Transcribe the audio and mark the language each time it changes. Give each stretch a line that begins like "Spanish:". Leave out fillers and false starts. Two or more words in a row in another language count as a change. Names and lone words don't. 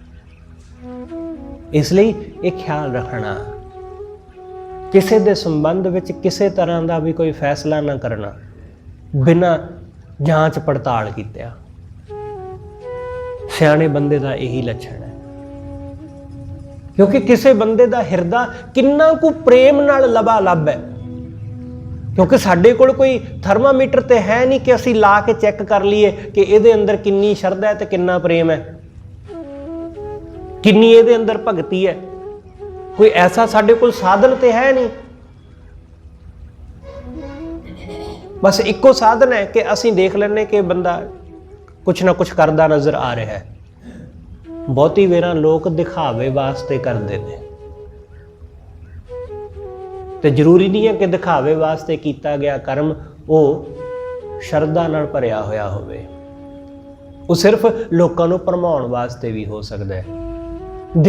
Punjabi: ਇਸ ਲਈ ਇਹ ਖਿਆਲ ਰੱਖਣਾ, ਕਿਸੇ ਦੇ ਸੰਬੰਧ ਵਿੱਚ ਕਿਸੇ ਤਰ੍ਹਾਂ ਦਾ ਵੀ ਕੋਈ ਫੈਸਲਾ ਨਾ ਕਰਨਾ ਬਿਨਾਂ ਜਾਂਚ ਪੜਤਾਲ ਕੀਤਿਆਂ। ਸਿਆਣੇ ਬੰਦੇ ਦਾ ਇਹੀ ਲੱਛਣ ਹੈ। ਕਿਉਂਕਿ ਕਿਸੇ ਬੰਦੇ ਦਾ ਹਿਰਦਾ ਕਿੰਨਾ ਕੁ ਪ੍ਰੇਮ ਨਾਲ ਲਬਾ ਲੱਭ ਹੈ, ਕਿਉਂਕਿ ਸਾਡੇ ਕੋਲ ਕੋਈ ਥਰਮਾਮੀਟਰ ਤੋ ਹੈ ਨਹੀਂ ਕਿ ਅਸੀਂ ਲਾ ਕੇ ਚੈੱਕ ਕਰ ਲਈਏ ਕਿ ਇਹਦੇ ਅੰਦਰ ਕਿੰਨੀ ਸ਼ਰਧਾ ਹੈ ਤੇ ਕਿੰਨਾ ਪ੍ਰੇਮ ਹੈ, ਕਿੰਨੀ ਇਹਦੇ ਅੰਦਰ ਭਗਤੀ ਹੈ। ਕੋਈ ਐਸਾ ਸਾਡੇ ਕੋਲ ਸਾਧਨ ਤੋ ਹੈ ਨਹੀਂ। ਬਸ ਇੱਕੋ ਸਾਧਨ ਹੈ ਕਿ ਅਸੀਂ ਦੇਖ ਲੈਨੇ ਕਿ ਬੰਦਾ ਕੁਝ ਨਾ ਕੁਝ ਕਰਦਾ ਨਜ਼ਰ ਆ ਰਿਹਾ ਹੈ। ਬਹੁਤੀ ਵੇਰਾਂ ਲੋਗ ਦਿਖਾਵੇ ਵਾਸਤੇ ਕਰਤੇ ਹੈਂ, ਤੋ ਜ਼ਰੂਰੀ ਨਹੀਂ ਹੈ ਕਿ ਦਿਖਾਵੇ ਵਾਸਤੇ ਕੀਆ ਗਯਾ ਕਰਮ ਵੋ ਸ਼ਰਧਾ ਨਾਲ ਭਰਿਆ ਹੋਇਆ ਹੋਵੇ।
Hindi: वो सिर्फ लोगों को भरमाउण वास्ते भी हो सकता है।